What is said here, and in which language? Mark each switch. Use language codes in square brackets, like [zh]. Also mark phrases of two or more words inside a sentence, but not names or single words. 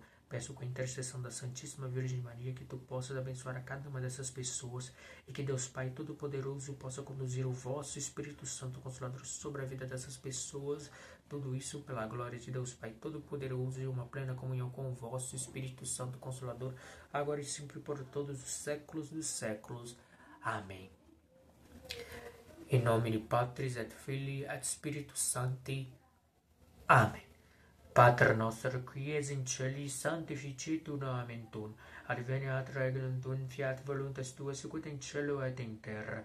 [pt] Peço com a intercessão da Santíssima Virgem Maria que tu possas abençoar a cada uma dessas pessoas e que Deus Pai Todo-Poderoso possa conduzir o vosso Espírito Santo Consolador sobre a vida dessas pessoas. Tudo isso pela glória de Deus Pai Todo-Poderoso e uma plena comunhão com o vosso Espírito Santo Consolador, agora e sempre por todos os séculos dos séculos. Amém. [la] In nomine Patris et Filii et Spiritus Sancti. [pt] Amém. [la] Pater noster, qui es in celis, sanctificetur nomen tuum, adveniat regnum tuum, fiat voluntas tua, sicut in cielo et in terra.